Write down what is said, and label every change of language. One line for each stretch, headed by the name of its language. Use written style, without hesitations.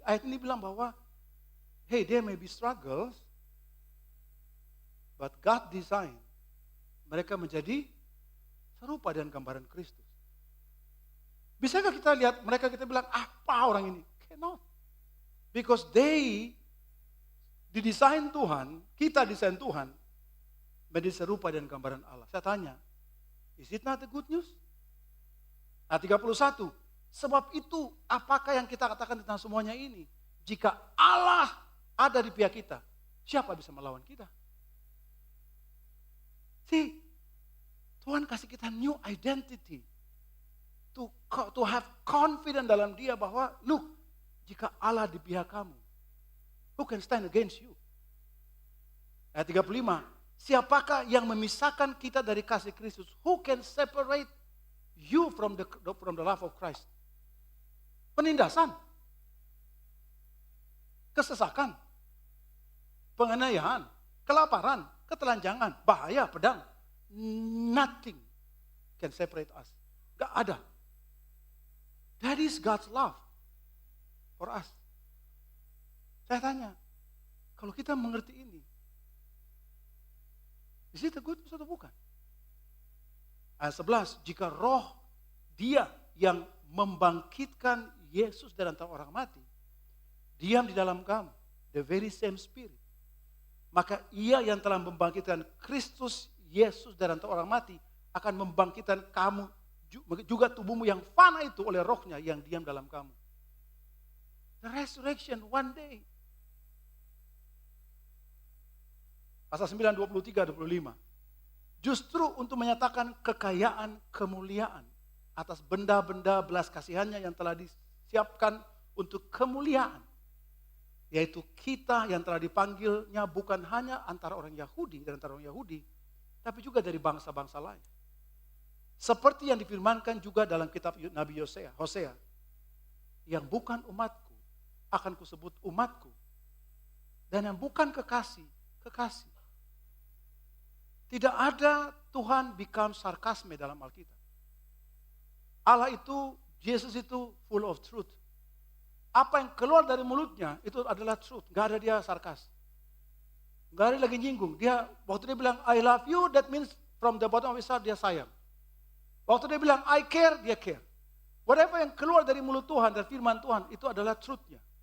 Indonesian: Ayat ini bilang bahwa, hey, there may be struggles, but God designed mereka menjadi serupa dengan gambaran Kristus. Bisakah kita lihat mereka, kita bilang, apa orang ini? Cannot. Because didesain Tuhan, kita desain Tuhan, menjadi serupa dengan gambaran Allah.
English: Saya tanya, is it not a good news?
Indonesian: Ayat 31, sebab itu apakah yang kita katakan tentang semuanya ini? Jika Allah ada di pihak kita, siapa bisa melawan kita? See, Tuhan kasih kita new identity.
English: To have confidence dalam Dia bahwa, look, jika Allah di pihak kamu, who can stand against you?
Indonesian: Ayat 35, siapakah yang memisahkan kita dari kasih Kristus? Who can separate
English: you from the love of Christ.
Indonesian: Penindasan, kesesakan, penganiayaan, kelaparan, ketelanjangan, bahaya, pedang.
English: Nothing can separate us. Gak ada. That is God's love for us.
Indonesian: Saya tanya, kalau kita mengerti ini, is it a good news atau bukan? Ayat 11, jika roh dia yang membangkitkan Yesus dari antara orang mati, diam di dalam kamu, the very same spirit, maka ia yang telah membangkitkan Kristus Yesus dari antara orang mati, akan membangkitkan kamu, juga tubuhmu yang fana itu oleh rohnya yang diam dalam kamu.
English: The resurrection one day.
Indonesian: Pasal 9, 23, 25. Justru untuk menyatakan kekayaan kemuliaan atas benda-benda belas kasihannya yang telah disiapkan untuk kemuliaan. Yaitu kita yang telah dipanggilnya bukan hanya antara orang Yahudi dan antara orang Yahudi, tapi juga dari bangsa-bangsa lain. Seperti yang difirmankan juga dalam kitab Nabi Hosea. Yang bukan umatku akan kusebut umatku. Dan yang bukan kekasih, kekasih. Tidak ada Tuhan become sarkasme dalam Alkitab. Allah itu, Yesus itu full of truth. Apa yang keluar dari mulutnya itu adalah truth. Gak ada dia sarkas. Gak ada lagi nyinggung. Dia, waktu dia bilang I love you, that means from the bottom of his heart dia sayang. Waktu dia bilang I care, dia care. Whatever yang keluar dari mulut Tuhan dan firman Tuhan itu adalah truthnya.